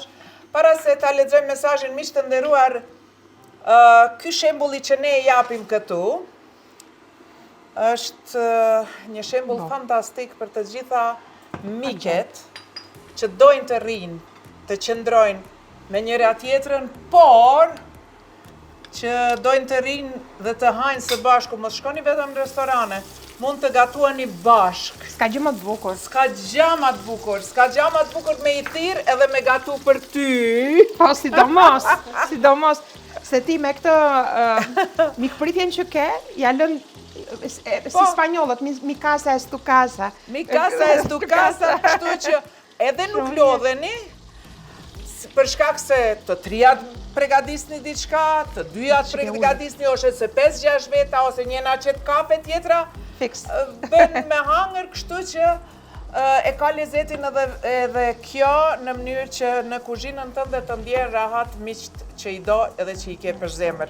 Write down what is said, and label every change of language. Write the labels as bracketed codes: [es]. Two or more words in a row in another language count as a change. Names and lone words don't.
[sq] Para se ta lexojmë mesazhin, miq të nderuar, ky shembulli që ne japim këtu është një shembull fantastik për të gjitha miqet që dojnë të rrinë, të qëndrojnë me njëra tjetrën, por që dojnë të rinë dhe të hajnë së bashku, mos shkoni vetëm në restorane, mund të gatuani bashk. S'ka gjë më të bukur. S'ka gjë më të bukur, s'ka gjë më të bukur me i thirr edhe me gatu për ty. Po, sidomos, se ti me këtë mikpritjen që ke, ja lën si spanjollët, [es] mi casa es tu casa. Mi casa es tu casa, [sq] kështu që edhe nuk lodheni, për shkak se të trijat pregadisni diçka, të dyjat pregadisni ose se 5-6 veta, ose njena qëtë kafe tjetra, bën me hangër, kështu që e ka lezetin edhe kjo në mënyrë që në kuzhinën tënde të ndjerë rahat miqt që i do edhe që i ke për zemër.